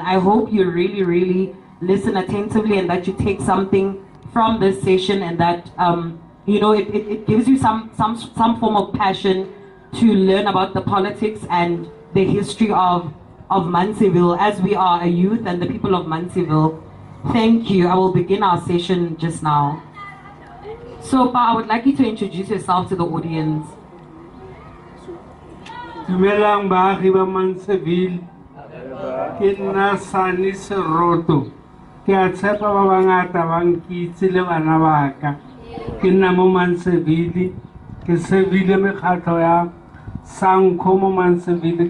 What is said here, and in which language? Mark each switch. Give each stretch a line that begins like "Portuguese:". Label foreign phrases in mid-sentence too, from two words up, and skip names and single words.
English: I hope you really, really listen attentively and that you take something from this session and that, it gives you some form of passion to learn about the politics and the history of Munsieville as we are a youth and the people of Munsieville. Thank you. I will begin our session just now. So, Pa, I would like you to introduce yourself to the audience.
Tswana: Dumelang baagi ba Munsieville. Ke nna Sani Seroto. Ke a tshepa ba bangata ba nkitse le bana ba ka. Ke nna mo Munsieville. Ke sevile mekgatlho ya Sanko mo Munsieville.